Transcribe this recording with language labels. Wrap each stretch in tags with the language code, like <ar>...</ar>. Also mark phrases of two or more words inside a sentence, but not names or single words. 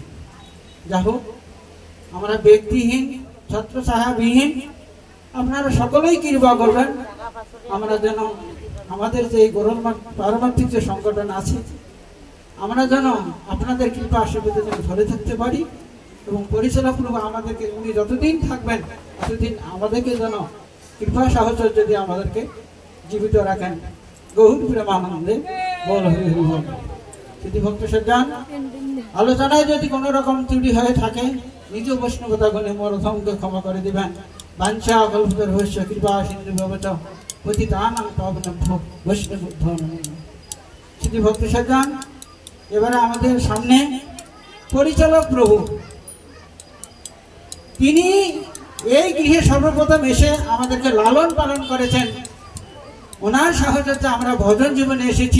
<bn>যা হোক, আমরা ব্যক্তিহীন, ছত্র ছায়াবিহীন, আপনারা সকলেই কৃপা করবেন আমরা যেন আমাদের যে পারমার্থিক যে সংগঠন আছে, আমরা যেন আপনাদের কৃপা আশীর্বাদে যেন ধরে থাকতে পারি এবং পরিচালকপূর্বক আমাদেরকে উনি যতদিন থাকবেন ততদিন আমাদেরকে যেন কৃপা সাহচর্য যদি আমাদেরকে জীবিত রাখেন। গৌর প্রেমানন্দে বল হরি হরি বল। যদি ভক্ত সজ্জন, আলোচনায় যদি কোনো রকম ত্রুটি হয়ে থাকে, নিজ বৈষ্ণবতা গুণে মোর অধমকে ক্ষমা করে দিবেন।</bn> <sa>বাঞ্ছা কল্পতরু ভস্য কৃপা সিন্ধু ভবত পতিতানাং পাবনেভ্যো বৈষ্ণবেভ্যো নমঃ।</sa> <bn>যদি ভক্ত সজ্জন, এবারে আমাদের সামনে পরিচালক প্রভু, তিনি এই গৃহে সর্বপ্রথম এসে আমাদেরকে লালন পালন করেছেন। ওনার সাহচর্যে আমরা ভজন জীবনে এসেছি।</bn>